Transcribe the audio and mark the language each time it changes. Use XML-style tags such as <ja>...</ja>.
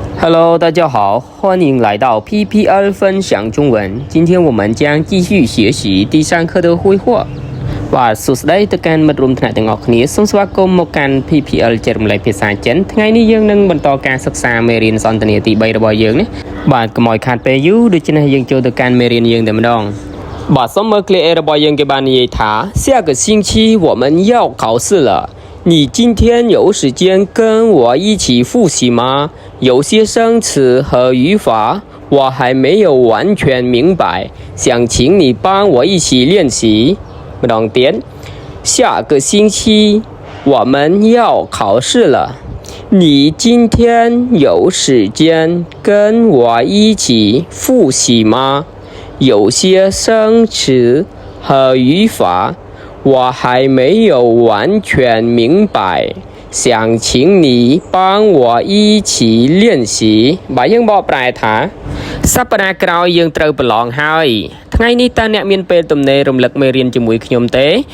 <en>Hello，</en> <zh>大家好，欢迎来到 PPL 分享中文。今天我们将继续学习第3课的绘画。</zh> <km>បាទសួស្តីទៅកាន់មិត្តរួមថ្នាក់ទាំងអស់គ្នាសូមស្វាគមន៍មកកាន់ PPL ចែករំលែកភាសាចិនថ្ងៃនេះយើងនឹងបន្តការសិក្សាមេរៀនសន្ទនាទី3របស់យើងនេះបាទកុំឲ្យខាតពេលយូរដូច្នេះយើងចូលទៅកាន់មេរៀនយើងតែម្ដងបាទសូមមើល clear របស់យើងគេបាននិយាយថា</km> <zh>下个星期我们要考试了你今天有时间跟我一起复习吗？有些生词和语法我还没有完全明白，想请你帮我一起练习。</zh> <km>ម្ដងទៀត</km> <zh>下个星期我们要考试了你今天有时间跟我一起复习吗？有些生词和语法我还没有完全明白想请你帮我一起练习</zh> <km>បាទយើងបកប្រែថាសប្តាហ៍ក្រោយយើងត្រូវប្រឡងហើយថ្ងៃនេះតើអ្នកមានពេលទំនេររំលឹកមេរៀនជាមួយខ្ញុំទេ</km>